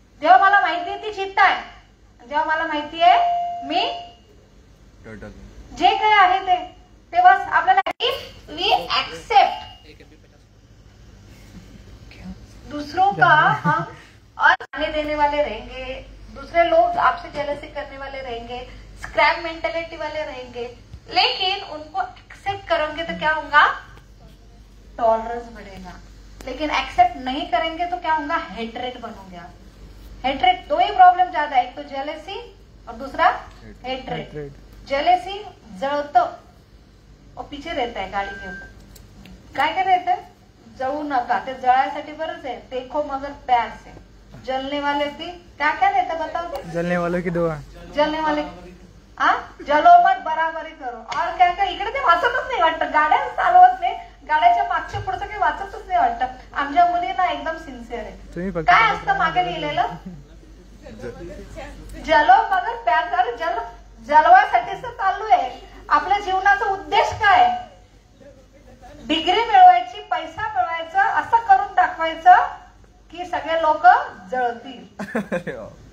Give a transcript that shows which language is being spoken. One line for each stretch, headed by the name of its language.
Marathi: जेव्हा मला माहिती आहे मी
English: turtle
Hindi: जे काही आहे ते, तेव्हा आपल्याला
English: if we accept
Hindi: दूसरों का हम और आने देने वाले रहेंगे, दूसरे लोग आपसे जेलसी करने वाले रहेंगे, स्क्रैप मेंटेलिटी वाले रहेंगे, लेकिन उनको एक्सेप्ट करोगे तो क्या होगा? टॉलरेंस बढ़ेगा। लेकिन एक्सेप्ट नहीं करेंगे तो क्या होगा? हेट्रेट बनोगे आप। हेट्रेट, दो ही प्रॉब्लम ज्यादा है, एक तो जेलसी और दूसरा हेट्रेट। जेलसी
Marathi: जळतो
Hindi: और पीछे रहता है गाड़ी के ऊपर,
Marathi: काय काय
Hindi: रहता है?
Marathi: जळू नका, ते जळायसाठी बरंच आहे,
Hindi: देखो मगर प्यार से। जलने वाले की क्या क्या रहता है बताओ तो? जलने वालों की दुआ। जलने वाले जलो मत, बराबरी करो।
Marathi: और काय काय इकडे ते वाचतच नाही वाटतं, गाड्या चालवत नाही, गाड्याच्या मागच्या पुढचं काही वाचतच नाही वाटतं। आमच्या मुली ना एकदम सिन्सिअर आहे। काय असतं मागे लिहिलेलं?
Hindi: जलो मगर प्यार करो।
Marathi: जलवासाठीच तर चालू आहे। आपल्या जीवनाचा उद्देश काय? डिग्री मिळवायची, पैसा मिळवायचा, असं करून दाखवायचं की सगळे लोक जळतील।